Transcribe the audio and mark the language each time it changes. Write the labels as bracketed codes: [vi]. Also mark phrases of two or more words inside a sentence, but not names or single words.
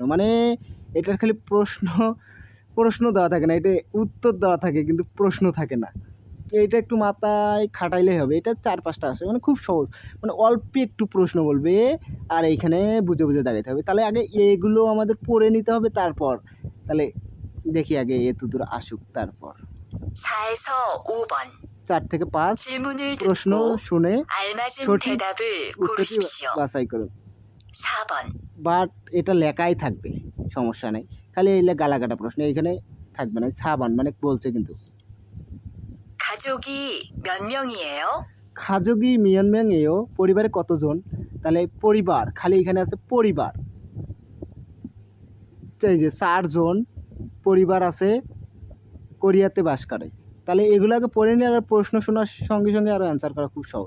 [bn] মানে এটার খালি প্রশ্ন দেওয়া থাকে না, এটা উত্তর দেওয়া থাকে কিন্তু প্রশ্ন থাকে না। এইটা একটু মাথায় খাটাইলেই হবে। এটা ৪-৫টা আসে, মানে খুব সহজ। মানে অল্প একটু প্রশ্ন বলবে আর এইখানে বুঝে বুঝে দাঁড়াইতে হবে। তাহলে আগে এগুলো আমাদের পড়ে নিতে হবে, তারপর তাহলে দেখি আগে এতদূর আসুক। তারপর [ko] 4에서 5번 [bn] ৪ থেকে ৫ [ko] 질문을 [bn] প্রশ্ন [ko] 듣고 [bn] শুনে [ko] 알맞은 [bn] সঠিক [ko] 대답을 [bn] উত্তরটি [ko] 고르십시오. [bn] বাছাই করুন। [ko] 4번 [bn] বাট এটা লেখাই থাকবে, সমস্যা নেই। খালি এই গালাকাটা প্রশ্ন এইখানে থাকবে না। সাবান মানে বলছে কিন্তু। [ko] 가족이 몇 명이에요? 가족이 몇 명이에요 [bn] পরিবারে কতজন? তাহলে পরিবার, খালি এখানে আছে পরিবার। এই যে ৪ জন পরিবার আছে, কোরিয়াতে বাস করে। তাহলে এগুলোকে পড়ে নিয়ে আর প্রশ্ন শোনার সঙ্গে সঙ্গে আরও অ্যান্সার করা খুব সহজ।